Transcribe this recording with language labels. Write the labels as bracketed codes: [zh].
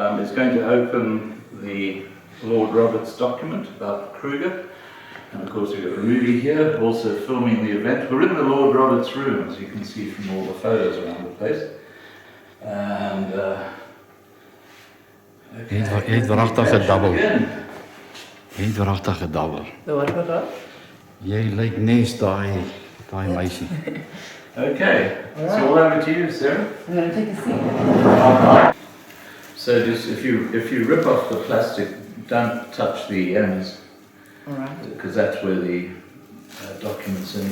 [en] is going to open the Lord Roberts document about Kruger. And of course we've got Rudy here, also filming the event. We're in the Lord Roberts room, as you can see from all the photos around the place. And [af] Het waaragtig gedabbel. Het waaragtig gedabbel. Wat? Jy lyk nes daai meisie. [en] Okay, so all over to you, Sarah. I'm going to take a seat. So just if you rip off the plastic, don't touch the ends, because that's where the document's in.